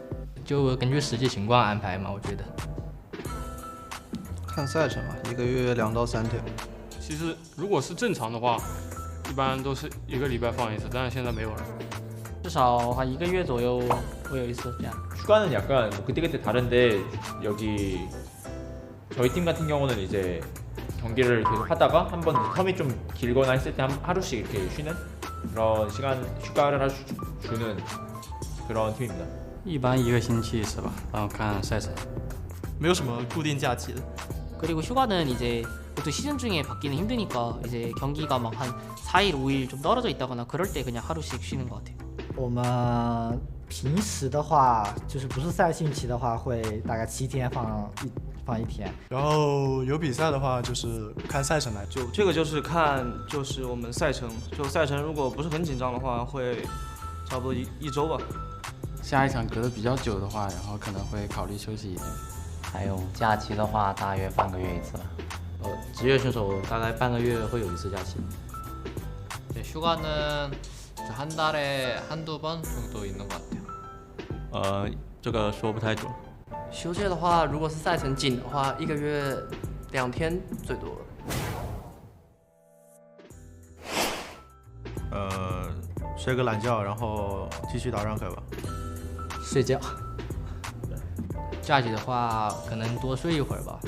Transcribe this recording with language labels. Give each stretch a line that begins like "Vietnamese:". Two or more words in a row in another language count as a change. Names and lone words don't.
Chinese: 就根据实际情况安排嘛，我觉得。看赛程嘛，1个月2到3天。其实如果是正常的话，一般都是1个礼拜放一次，但是现在没有了。至少1个月左右会有一次这样。
Korean: 휴가는 약간 그때그때 다른데 여기 저희 팀 같은 경우는 이제 경기를 계속 하다가 한번 텀이 좀 길거나 했을 때 하루씩 이렇게 쉬는 그런 시간 휴가를 주는 그런 팀입니다.
Chinese: 一般1个星期一次吧，然后看赛程。没有什么固定假期的。
Korean: 그리고 휴가는 이제 보통 시즌 중에 받기는 힘드니까 이제 경기가 막 한 4일, 5일 좀 떨어져 있다거나 그럴 때 그냥 하루씩 쉬는 것 같아요.
Chinese: 我们平时的话，就是不是赛星期的话，会大概7天放一天。然后有比赛的话，就是看赛程来。 就这个就是看我们赛程，就赛程如果不是很紧张的话，会差不多一周吧。下一场隔得比较久的话，然后可能会考虑休息一天。还有假期的话，大约半个月一次吧。职业选手大概半个月会有一次假期。
Korean: 네, 휴가는 한 달에 한두 번 정도 있는 것 같아요.
Chinese: 这个说不太准。休假的话，如果是赛程紧的话，1个月 2天最多。睡个懒觉，然后继续打rank吧。睡觉。假期的话，可能多睡一会儿吧。